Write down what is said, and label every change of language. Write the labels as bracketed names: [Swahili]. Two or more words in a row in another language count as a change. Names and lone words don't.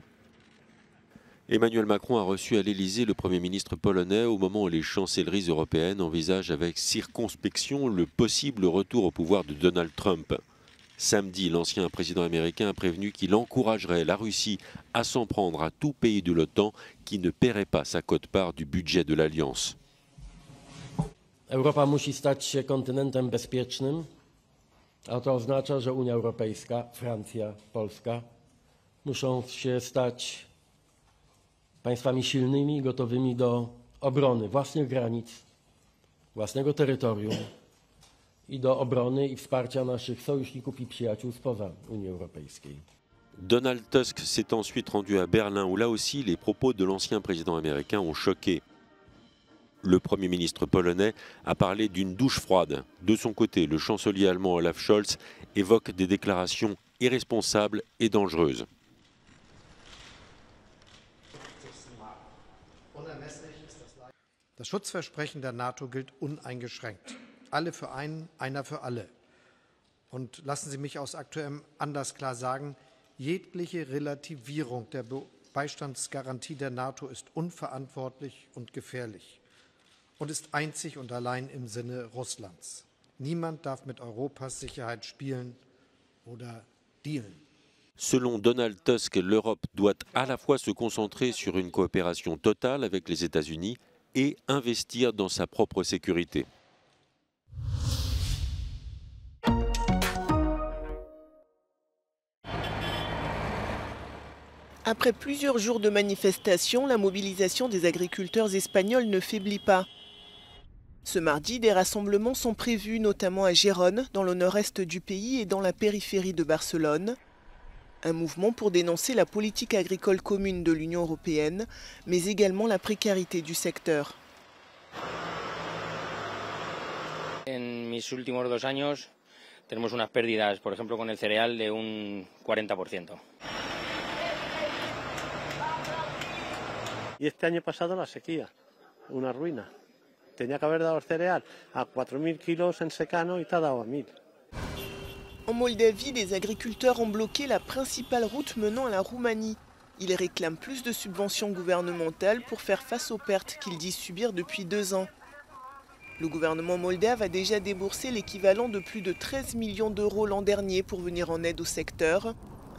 [French] Emmanuel Macron a reçu à l'Élysée le Premier ministre polonais au moment où les chancelleries européennes envisagent avec circonspection le possible retour au pouvoir de Donald Trump. Samedi, l'ancien président américain a prévenu qu'il encouragerait la Russie à s'en prendre à tout pays de l'OTAN qui ne paierait pas sa quote-part du budget de l'Alliance. [Polish] Europa musi stać się kontynentem bezpiecznym, a to oznacza, że Unia Europejska, Francja, Polska muszą się stać państwami silnymi i gotowymi do obrony własnych granic, własnego terytorium i do obrony i wsparcia naszych sojuszników i przyjaciół spoza Unii Europejskiej. [French] Donald Tusk s'est ensuite rendu à Berlin où là aussi les propos de l'ancien président américain ont choqué. Le Premier ministre polonais a parlé d'une douche froide. De son côté, le chancelier allemand Olaf Scholz évoque des déclarations irresponsables et dangereuses. [German] Das Schutzversprechen der NATO gilt uneingeschränkt. Alle für einen, einer für alle. Und lassen Sie mich aus aktuellem Anlass klar sagen, jegliche Relativierung der Beistandsgarantie der NATO ist unverantwortlich und gefährlich und ist einzig und allein im Sinne Russlands. Niemand darf mit Europas Sicherheit spielen oder dealen. [French] Selon Donald Tusk, l'Europe doit à la fois se concentrer sur une coopération totale avec les États-Unis et investir dans sa propre sécurité. Après plusieurs jours de manifestations, la mobilisation des agriculteurs espagnols ne faiblit pas. Ce mardi, des rassemblements sont prévus, notamment à Gérone, dans le nord-est du pays et dans la périphérie de Barcelone. Un mouvement pour dénoncer la politique agricole commune de l'Union européenne, mais également la précarité du secteur. [Spanish] En mis últimos 2 años tenemos unas pérdidas, por ejemplo, con el cereal de un 40%. Y este año pasado la sequía, una ruina. Tenía que haber dado el cereal a 4.000 kilos en secano y te ha dado a 1.000. [French] En Moldavie, les agriculteurs ont bloqué la principale route menant à la Roumanie. Ils réclament plus de subventions gouvernementales pour faire face aux pertes qu'ils disent subir depuis 2 ans. Le gouvernement moldave a déjà déboursé l'équivalent de plus de 13 millions d'euros l'an dernier pour venir en aide au secteur.